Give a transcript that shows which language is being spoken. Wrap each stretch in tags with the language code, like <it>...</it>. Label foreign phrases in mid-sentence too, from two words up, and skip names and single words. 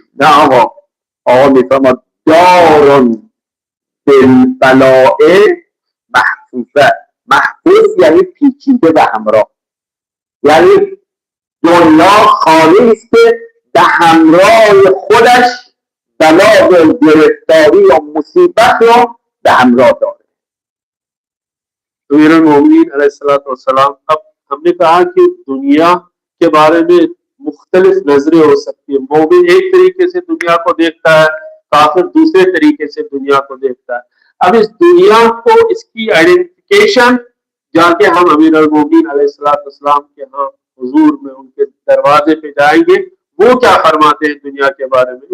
<fa>نه آقا میفرماد</fa> <ar>دارون بالبلاء محفوظه.</ar> <fa>محفوظ یعنی پیچیده به همراه، یعنی دنیا خانه است که به همراه خودش بلا و گرفتاری و مصیبت رو به همراه داره.</fa> <hi>अमीरुल मोमिनीन अलैहिस्सलाम, अब हमने कहा कि दुनिया के बारे में मुख्तलिफ नजरें हो सकती है। मोमिन एक तरीके से दुनिया को देखता है, काफिर दूसरे तरीके से दुनिया को देखता है। अब इस दुनिया को, इसकी आइडेंटिफिकेशन जाके हम अमीरुल मोमिनीन अलैहिस्सलाम के यहाँ हुजूर में उनके दरवाजे पे जाएंगे, वो क्या फरमाते हैं दुनिया के बारे में।</hi>